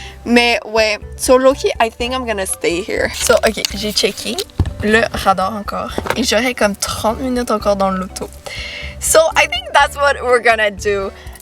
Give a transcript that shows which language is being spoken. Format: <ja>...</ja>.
<fr>Mais ouais,</fr> <en>so Loki, I think I'm gonna stay here.</en> <fr>So, ok, j'ai checké le radar encore. Et j'aurai comme 30 minutes encore dans l'auto.</fr> <en>So, I think that's what we're gonna do.</en>